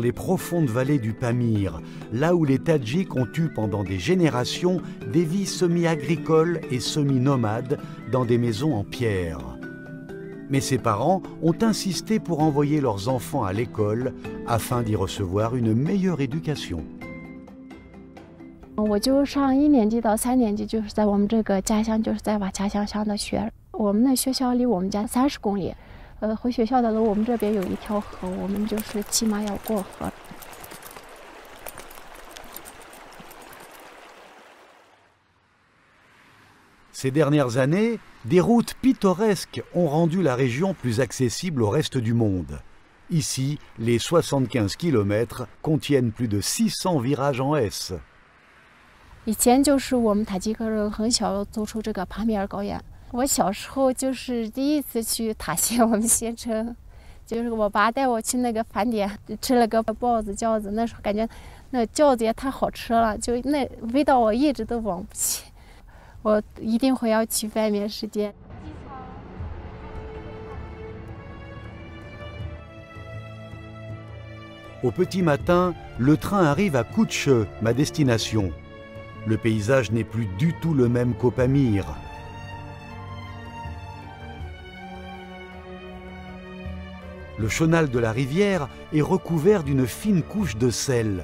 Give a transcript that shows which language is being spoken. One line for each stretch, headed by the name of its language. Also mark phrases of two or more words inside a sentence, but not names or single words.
French: les profondes vallées du Pamir, là où les Tadjiks ont eu pendant des générations des vies semi-agricoles et semi-nomades dans des maisons en pierre. Mais ses parents ont insisté pour envoyer leurs enfants à l'école afin d'y recevoir une meilleure éducation.
Chinese: 我就上1年级到3年级，就是在我们这个家乡，就是在我家乡上的学。我们的学校离我们家30公里。 回学校的路，我们这边有一条河，我们就是起码要过河。
French: Ces dernières années, des routes pittoresques ont rendu la région plus accessible au reste du monde. Ici, les 75 km contiennent plus de 600 virages en S.
Chinese: 以前就是我们塔吉克人很小走出这个帕米尔高原。我小时候就是第一次去塔县，我们县城，就是我爸带我去那个饭店吃了个包子饺子，那时候感觉那饺子也太好吃了，就那味道我一直都忘不起，我一定会要去外面世界。
French: Au petit matin, le train arrive à Kutche, ma destination. Le paysage n'est plus du tout le même qu'au Pamir. Le chenal de la rivière est recouvert d'une fine couche de sel.